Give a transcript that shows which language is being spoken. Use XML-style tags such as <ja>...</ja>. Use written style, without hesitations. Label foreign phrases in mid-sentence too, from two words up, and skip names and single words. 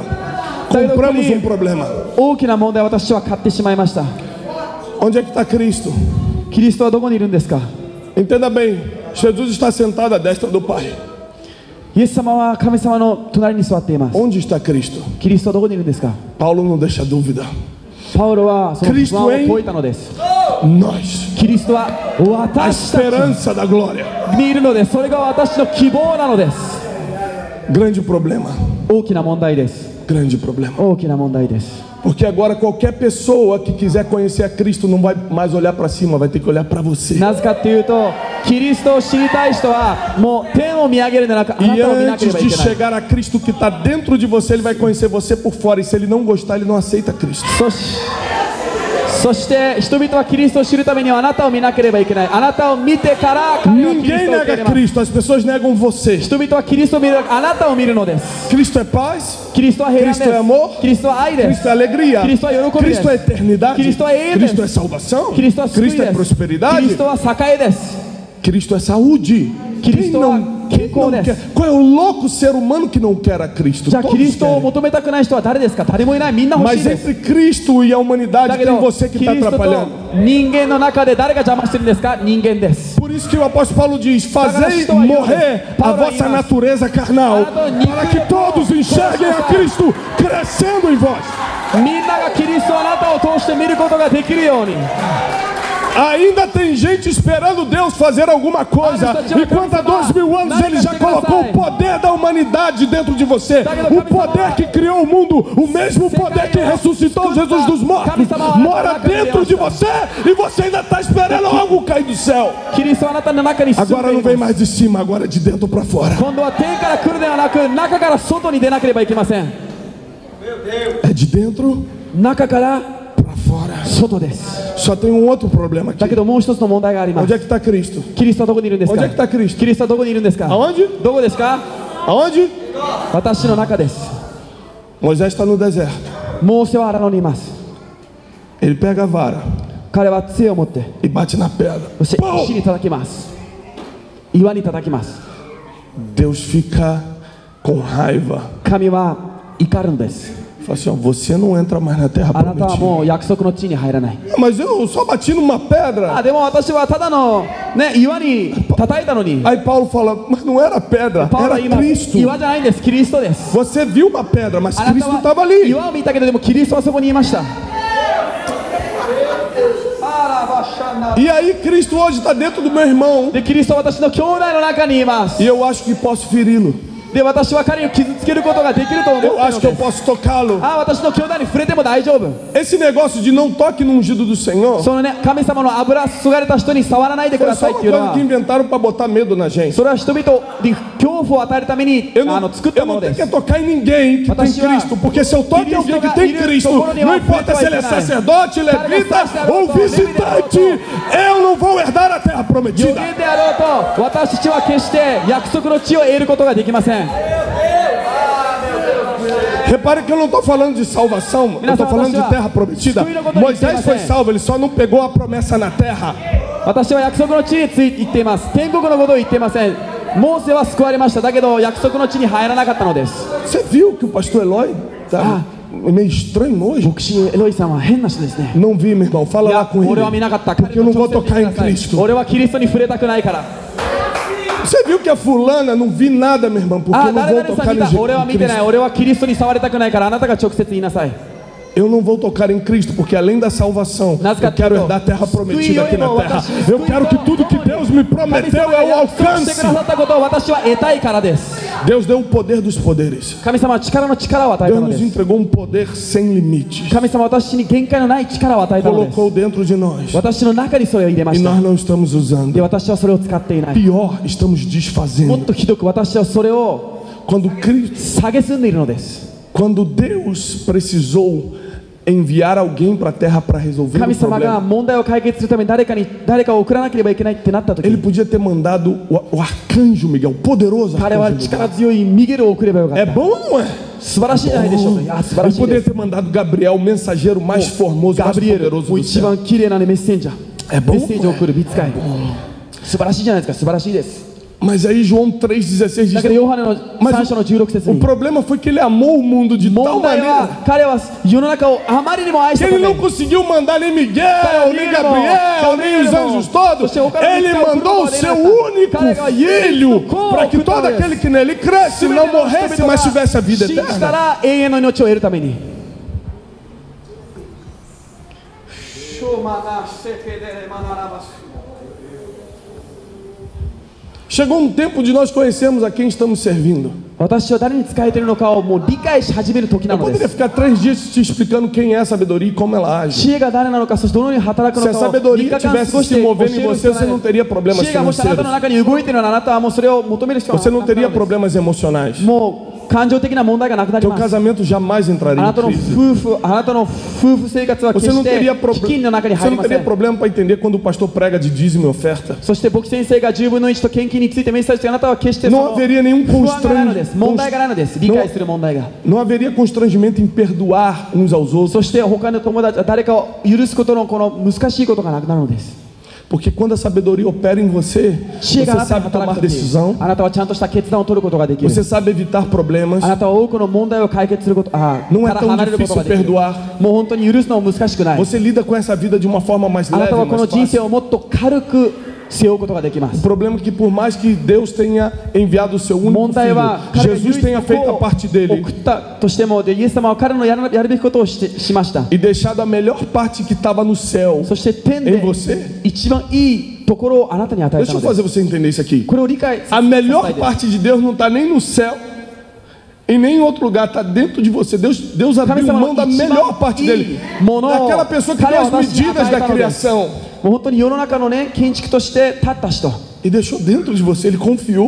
<pt>Compramos um problema.</pt> <ja>大きな問題を私は買ってしまいました。</ja> <pt>Onde é que está Cristo?</pt> <ja>キリストはどこにいるんですか？</ja> <pt>Entenda bem, Jesus está sentado à destra do Pai.</pt> <ja>イエス様は神様の隣に座っています。</ja> <pt>Onde está Cristo?</pt> <ja>キリストはどこにいるんですか？</ja> <pt>Paulo não deixa dúvida.</pt> <ja>パウロはその不安を</ja> <pt>Cristo em</pt> <ja>解いたのです。</ja> <pt>nós.</pt> <ja>キリストは</ja> <pt>A</pt> <ja>私たち</ja> <pt>esperança da glória.</pt> <ja>にいるのです。それが私の希望なのです。</ja> <pt>Grande problema.</pt> <ja>大きな問題です。</ja> <pt>Grande problema.</pt> <ja>大きな問題です。</ja> <pt>Porque agora qualquer pessoa que quiser conhecer a Cristo não vai mais olhar para cima, vai ter que olhar para você.</pt> <ja>なぜかというと、キリストを知りたい人はもう天を見上げるんじゃなく、あな</ja> <pt>E</pt> <ja>たを見なけれ</ja> <pt>antes</pt> <ja>ばい</ja> <pt>de</pt> <ja>けない。</ja> <pt>chegar a Cristo que está dentro de você, ele vai conhecer você por fora. E se ele não gostar, ele não aceita Cristo.</pt> <ja>そして人々はキリストを知るためにはあなたを見なければいけない。あなたを見てから彼はキリス</ja> <pt>Ninguém</pt> <ja>トを受け入れ</ja> <pt>nega</pt> <ja>ます。</ja> <pt>Cristo, as pessoas negam você.</pt> <ja>人々はキリストを見る、あなたを見るのです。</ja> <pt>Cristo é paz,</pt> <ja>キリストは平安です。</ja> <pt>Cristo é amor,</pt> <ja>キリストは愛です</ja> <pt>Cristo é alegria, Cristo é</pt> <ja>喜びです。</ja> <pt>Cristo é eternidade, Cristo é eterno. Cristo é salvação,</pt> <ja>キリストは救い</ja> <pt>Cristo</pt> <ja>で</ja> <pt>é</pt> <ja>す。キ</ja> <pt>prosperidade,</pt> <ja>リストは栄えです。</ja> <pt>Cristo é saúde. Quem Cristo não, é quem não</pt> <ja>健康です。</ja> <pt>quer? Qual é o louco ser humano que não quer a Cristo?</pt> <ja>じゃあ</ja> <pt>Todos</pt> <ja>キリストを</ja> <pt>querem.</pt> <ja>求めたくない人は誰ですか？誰もいない。みんな欲しい</ja> <pt>Mas</pt> <ja>です。</ja> <pt>entre Cristo e a humanidade</pt> <ja>だけ</ja> <pt>tem</pt> <ja>ど</ja> <pt>você que</pt> <ja>キ</ja> <pt>está</pt> <ja>リストと</ja> <pt>atrapalhando.</pt> <ja>人間の中で誰が邪魔してるんですか？人間です。</ja> <pt>Por isso que o apóstolo Paulo diz: fazei estou aí, morrer a Paulo vossa aí, natureza carnal, para que todos enxerguem a Cristo crescendo em vós.</pt> <ja>みんながキリストをあなたを通して見ることができるように。</ja> <pt>Ainda tem gente esperando Deus fazer alguma coisa, enquanto há 2000 anos Ele já colocou o poder da humanidade dentro de você, o poder que criou o mundo, o mesmo poder que ressuscitou Jesus dos mortos, mora dentro de você e você ainda está esperando algo cair do céu.</pt> <ja>キリストはあなたの中に住ん</ja> <pt>Agora</pt> <ja>で</ja> <pt>não</pt> <ja>い</ja> <pt>vem</pt> <ja>ます。</ja> <pt>mais de cima, agora é de dentro para fora.</pt> <ja>今度は天から来るではなく、中から外に出なければいけません。</ja> <pt>É de dentro</pt> <ja>中から</ja> <pt>para fora.</pt> <ja>外です。</ja> <pt>Só tem um outro problema aqui.</pt> <ja>だけどもう一つの問題がありま</ja> <pt>Onde</pt> <ja>す。</ja> <pt>é que está Cristo?</pt> <ja>キリストはどこにいるんですか？</ja> <pt>Onde é que está Cristo?</pt> <ja>キリストはどこにいるんですか？</ja> <pt>Aonde?</pt> <ja>どこですか？</ja> <pt>Aonde?</pt> <ja>私の中です。</ja> <pt>Moisés está no deserto.</pt> <ja>モーセは荒野にいます。</ja> <pt>Ele pega a vara</pt> <ja>彼は杖を持って</ja> <pt>e bate na pedra.</pt> <ja>そして</ja> <pt>Pau!</pt> <ja>石に叩きます。岩に叩きます。</ja> <pt>Deus fica com raiva.</pt> <ja>神は怒るのです。</ja> <pt>Fala assim, ó, você não entra mais na terra</pt> <ja>あなたは</ja> <pt>prometida.</pt> <ja>もう約束の地に入らない。</ja> <pt>Mas eu só bati numa pedra.</pt> <ja>でも私はただの、ね、岩に叩いたのに。</ja> <pt>Aí Paulo fala, mas não era pedra,</pt> <ja>パウロは</ja> <pt>era</pt> <ja>今</ja> <pt>Cristo.</pt> <ja>岩じゃないんです。キリストです。</ja> <pt>Você viu uma pedra, mas</pt> <ja>あなた</ja> <pt>Cristo</pt> <ja>は</ja> <pt>estava ali.</pt> <ja>岩を見たけどでもキリストはそこにいました。</ja> <pt>E aí Cristo hoje está dentro do meu irmão.</pt> <ja>でキリストは私の兄弟の中にいます。</ja> <pt>E eu acho que posso feri-lo.</pt> <ja>で私は彼を傷つけることができると思っている</ja> <pt>Eu</pt> <ja>の</ja> <pt>acho que eu</pt> <ja>です。</ja> <pt>posso tocá-lo.</pt> <ja>私の兄弟に触れても大丈夫。</ja> <pt>Esse negócio de não toque no ungido do Senhor</pt> <ja>そのね、神様の油注がれた人に触らないでく</ja> <pt>foi</pt> <ja>ださ</ja> <pt>só</pt> <ja>いっ</ja> <pt>uma</pt> <ja>ていうの</ja> <pt>coisa</pt> <ja>は</ja> <pt>que inventaram para botar medo na gente.</pt> <ja>それは人々に恐怖を与えるために</ja> <pt>Eu não,</pt> <ja>作ったも</ja> <pt>eu</pt> <ja>の</ja> <pt>não</pt> <ja>で</ja> <pt>tenho</pt> <ja>す。</ja> <pt>que tocar em ninguém que tem</pt> <ja>私は</ja> <pt>Cristo, porque se eu toco em alguém que tem Cristo, não importa se ele é sacerdote, levita ou visitante, eu não vou herdar a terra</pt> <ja>預</ja> <pt>prometida.</pt> <ja>言であろうと私たちは決して約束の地を得ることができません。</ja> <pt>Repare que eu não estou falando de salvação, eu estou falando de terra prometida. Moisés foi salvo, ele só não pegou a promessa na terra.</pt> <ja>私は約束の地について言っています。天国のことを言っていません。モーセは救われました。だけど約束の地に入らなかったのです。</ja> <pt>Você viu que o pastor Eloy tá meio estranho hoje?</pt> <ja>牧師エロイさんは変な人ですね。</ja> <pt>Não vi, meu irmão, fala</pt> <ja>い</ja> <pt>lá</pt> <ja>や</ja> <pt>com</pt> <ja>俺は見なかった。</ja> <pt>ele, porque eu não vou tocar em</pt> <ja>彼</ja> <pt>Cristo.</pt> <ja>俺はキリストに触れたくないから。</ja> <pt>Você viu que a fulana, não vi nada, meu irmão, porque eu não</pt> <ja>誰</ja> <pt>vou</pt> <ja>々さ</ja> <pt>tocar</pt> <ja>ん</ja> <pt>em</pt> <ja>見た。俺は見てない。</ja> <pt>Cristo.</pt> <ja>俺はキリストに触りたくないからあなたが直接言いなさい。</ja> <pt>Eu não vou tocar em Cristo, porque além da salvação, eu quero herdar a terra prometida aqui na terra. Eu quero que tudo que Deus me prometeu eu</pt> <ja>約束してく</ja> <pt>alcance.</pt> <ja>ださったことを私は得たいからです。</ja> <pt>Deus deu o poder dos poderes.</pt> <ja>神様は力の力を与えた</ja> <pt>Deus</pt> <ja>ので</ja> <pt>nos</pt> <ja>す。</ja> <pt>entregou um poder sem limites.</pt> <ja>神様は私に限界のない力を与えたのです。</ja> <pt>Colocou dentro de nós.</pt> <ja>私の中にそれを入れま</ja> <pt>E</pt> <ja>した。</ja> <pt>nós não estamos</pt> <ja>で</ja> <pt>usando.</pt> <ja>私はそれを使っていない。</ja> <pt>Pior, estamos</pt> <ja>もっ</ja> <pt>desfazendo.</pt> <ja>とひどく私はそれを</ja> <pt>Quando Cristo,</pt> <ja>蔑んでいるのです。</ja> <pt>quando Deus precisou enviar alguém para a terra para resolver</pt> <ja>神</ja> <pt>o</pt> <ja>様が</ja> <pt>problema,</pt> <ja>問題を解決するために誰かを送らなければいけないってなった時</ja> <pt>Ele podia ter mandado o arcanjo Miguel, o poderoso</pt> <ja>彼は</ja> <pt>arcanjo</pt> <ja>力</ja> <pt>Miguel.</pt> <ja>強いミゲルを送ればよかっ</ja> <pt>É</pt> <ja>た。</ja> <pt>bom ou não é?</pt> <ja>素晴らしいじゃないでしょうか。いや素晴ら</ja> <pt>Ele</pt> <ja>しいで</ja> <pt>poderia</pt> <ja>す。</ja> <pt>ter mandado Gabriel, o mensageiro mais formoso,</pt> <ja>ガ</ja> <pt>mais</pt> <ja>ブリエル</ja> <pt>poderoso</pt> <ja>もう</ja> <pt>do</pt> <ja>一</ja> <pt>céu.</pt> <ja>番綺麗なメッセンジャー、</ja> <pt>É</pt> <ja>メ</ja> <pt>bom</pt> <ja>ッセージ</ja> <pt>ou</pt> <ja>を</ja> <pt>não</pt> <ja>送る見つかい。素晴らしいじゃないですか。素晴らしいです。</ja> <pt>Mas aí João 3,16</pt> <ja>だ</ja> <pt>diz</pt> <ja>けどヨハネの3章の16節</ja> <pt>o</pt> <ja>に</ja> <pt>problema foi que ele amou o mundo de tal</pt> <ja>問題</ja> <pt>maneira</pt> <ja>は彼は世の中をあまりにも愛し</ja> <pt>que</pt> <ja>たた</ja> <pt>ele</pt> <ja>め</ja> <pt>não conseguiu mandar nem Miguel, nem Gabriel, nem os anjos todos. Ele mandou o seu único filho para que todo aquele que nele cresce não morresse, mas tivesse a vida</pt> <ja>信じた</ja> <pt>eterna.</pt> <ja>ら永遠の命を得るために。</ja> <pt>Chegou um tempo de nós conhecermos a quem estamos servindo.</pt> <ja>私は誰に仕えているのかをもう理解し始める時な</ja> <pt>Eu</pt> <ja>ので</ja> <pt>poderia</pt> <ja>す。</ja> <pt>ficar 3 dias te explicando quem é a sabedoria e como ela age.</pt> <ja>知恵が誰なのか、そしてどのように働く</ja> <pt>Se</pt> <ja>の</ja> <pt>a</pt> <ja>かを3</ja> <pt>sabedoria</pt> <ja>日間過</ja> <pt>tivesse</pt> <ja>ごし</ja> <pt>se</pt> <ja>て教</ja> <pt>movendo</pt> <ja>え</ja> <pt>em</pt> <ja>る</ja> <pt>você,</pt> <ja>必要</ja> <pt>você</pt> <ja>が</ja> <pt>não</pt> <ja>ない。</ja> <pt>teria problemas</pt> <ja>知恵がもしあなた</ja> <pt>financeiros.</pt> <ja>の中に動いているのなら、あなたはもうそれを求める必要が</ja> <pt>Você não</pt> <ja>なくな</ja> <pt>teria</pt> <ja>るのです。</ja> <pt>problemas emocionais.</pt> <ja>もう感情的な問題がなくなり</ja> <pt>Teu</pt> <ja>ます。</ja> <pt>casamento jamais</pt> <ja>あ</ja> <pt>entraria</pt> <ja>な</ja> <pt>em</pt> <ja>たの</ja> <pt>crise.</pt> <ja>あなたの夫婦生活は決</ja> <pt>Você não</pt> <ja>して</ja> <pt>teria,</pt> <ja>危機の中に</ja> <pt>você</pt> <ja>入り</ja> <pt>não</pt> <ja>ませ</ja> <pt>teria</pt> <ja>ん。</ja> <pt>problema para entender quando o pastor prega de dízimo e oferta.</pt> <ja>そして牧師先生が10分の1と献金についてメッセージして、あなたは決してそ</ja> <pt>Não</pt> <ja>の</ja> <pt>haveria nenhum</pt> <ja>不安がないのです。</ja> <pt>constrangimento.</pt> <ja>問題がないのです。理解する問題が。</ja> <pt>Não haveria constrangimento em perdoar uns aos outros.</pt> <ja>そして他の友達、誰かを許すことのこの難しいことがなくなるのです。</ja> <pt>Porque quando a sabedoria opera em você,</pt> <ja>知恵があ</ja> <pt>você</pt> <ja>なたに</ja> <pt>sabe</pt> <ja>働</ja> <pt>tomar</pt> <ja>くとき、</ja> <pt>decisão,</pt> <ja>あなたはちゃんとした決断を取ることができる。</ja> <pt>você sabe evitar problemas.</pt> <ja>あなたは多くの問題を解決すること、</ja> <pt>Não</pt> <ja>か</ja> <pt>é</pt> <ja>ら</ja> <pt>tão</pt> <ja>離れることが</ja> <pt>difícil</pt> <ja>できる。</ja> <pt>perdoar.</pt> <ja>もう本当に許すのも難しくない。</ja> <pt>Você lida com essa vida de uma forma mais</pt> <ja>あな</ja> <pt>leve,</pt> <ja>たはこ</ja> <pt>mais</pt> <ja>の人生</ja> <pt>fácil.</pt> <ja>をもっと軽く背負うことができま</ja> <pt>O</pt> <ja>す。</ja> <pt>problema é que por mais que Deus tenha enviado o seu único</pt> <ja>問題</ja> <pt>filho,</pt> <ja>は彼が</ja> <pt>Jesus</pt> <ja>唯一</ja> <pt>tenha feito a</pt> <ja>の</ja> <pt>parte</pt> <ja>子を</ja> <pt>dele</pt> <ja>送ったとしても、でイエス様は彼のやるべきことをしました。</ja> <pt>e deixado a melhor parte que estava no céu</pt> <ja>そして天</ja> <pt>em</pt> <ja>で</ja> <pt>você.</pt> <ja>一番いいところをあなたに与え</ja> <pt>Deixa</pt> <ja>た</ja> <pt>eu</pt> <ja>ので</ja> <pt>fazer</pt> <ja>す。</ja> <pt>você entender isso aqui.</pt> <ja>これを理解</ja> <pt>A melhor parte de Deus não está nem no céu, em nenhum outro lugar, está dentro de você. Deus abriu mão da melhor parte dele, daquela pessoa que deu as medidas da criação</pt> <ja>もう本当に世の中のね、建築として立った人、</ja> <pt>e deixou dentro de você. Ele confiou</pt>